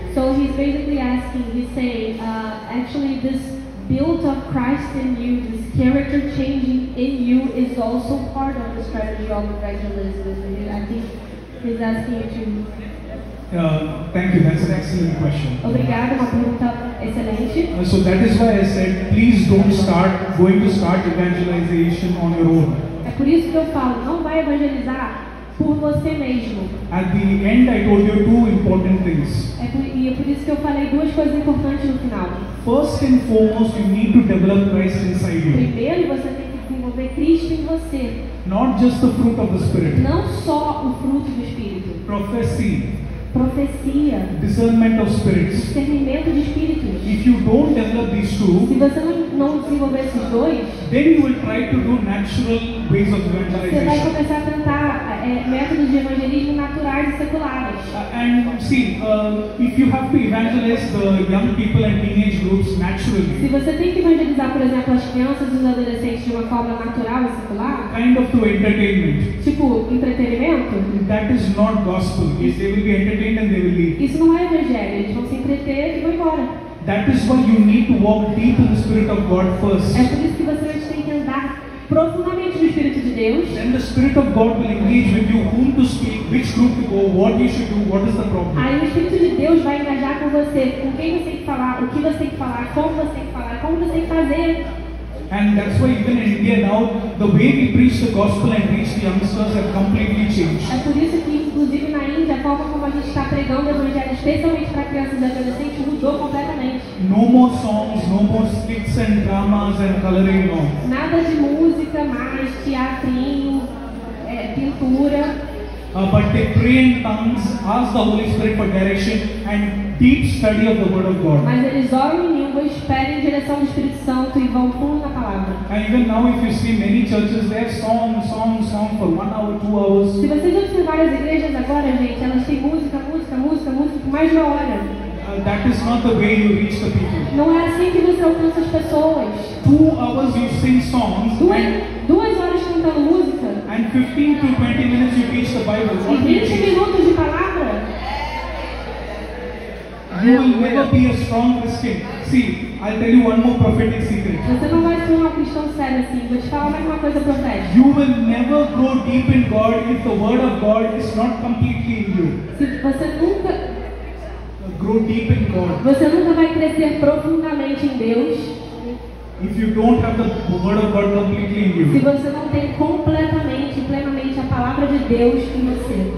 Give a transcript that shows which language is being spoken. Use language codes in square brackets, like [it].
[en] So he's basically asking, he's saying, actually this build of Christ in you, this character changing in you is also part of the strategy of evangelism. I think he's asking you to... Thank you, that's an excellent question. [pt] Obrigada, uma pergunta excelente. [en] So that is why I said, please don't start evangelization on your own. [pt] É por isso que eu falo, não vai evangelizar por você mesmo. [en] At the end, I told you two important things. [pt] E é por isso que eu falei duas coisas importantes no final. [en] First and foremost, you need to develop Christ inside you. [pt] Primeiro, você tem que desenvolver Cristo em você. [en] Not just the fruit of the Spirit. [pt] Não só o fruto do Espírito. [en] Prophecy. [pt] Profecia. [en] Discernment of spirits. [pt] Discernimento de espíritos. [en] If you don't develop these two, [pt] se você não desenvolver esses dois, [en] then you will try to do natural ways of [pt] você vai [en] evangelization. [pt] começar a tentar métodos de evangelismo naturais e seculares. [en] And see, if you have to evangelize the young people and teenage groups [pt] Se [en] naturally, [pt] você tem que evangelizar, por exemplo, as crianças e os adolescentes de uma forma natural e secular, [en] kind of through entertainment, [pt] tipo entretenimento, [en] that is not gospel. Yes, they will be entertained and they will leave. [pt] isso não é evangelho, eles vão se entreter e vão embora. [en] That is why you need to walk deep in the Spirit of God first. [pt] É por isso que você tem que andar profundamente no Espírito de Deus. [en] Then the Spirit of God will engage with you, whom to speak, which group to go, what you should do, what is the problem. [pt] Aí o Espírito de Deus vai engajar com você, com quem você tem que falar, o que você tem que falar, como você tem que falar, como você tem que fazer. [en] And that's why even in India now, the way we preach the gospel and reach the youngsters have completely changed. [pt] É por isso que, inclusive na Índia, a forma como a gente está pregando o Evangelho, especialmente para crianças e adolescentes, mudou completamente. [en] No more songs, no more skits and dramas and coloring, no. [pt] Nada de música mais, teatrinho, pintura. [en] But they pray in tongues, ask the Holy Spirit for direction and deep study of the Word of God. [pt] Mas eles oram em línguas, pedem direção do Espírito Santo e vão fundo na palavra. [en] And even now if you see many churches, they have song for 1 hour, 2 hours. [pt] Se vocês observarem as igrejas agora, gente, elas têm música por mais de uma hora. [en] That is not the way you reach the people. [pt] Não é assim que você alcança as pessoas. [en] 2 hours you sing songs [pt] Duas horas cantando música [en] and 15 to 20 minutes you teach the Bible. [pt] e [en] What do you [pt] 20 [en] teach? [pt] minutos de palavra. [en] You will never be a strong Christian. See, I'll tell you one more prophetic secret. [pt] Você não vai ser um cristão sério assim. Vou te falar mais uma coisa profética. [en] You will never grow deep in God if the Word of God is not completely in you. [pt] Se você nunca [en] Grow deep in God. [pt] Você nunca vai crescer profundamente em Deus [en] If you don't have the Word of God completely in [pt] se [en] you. [pt] você não tem completamente, plenamente a palavra de Deus em você.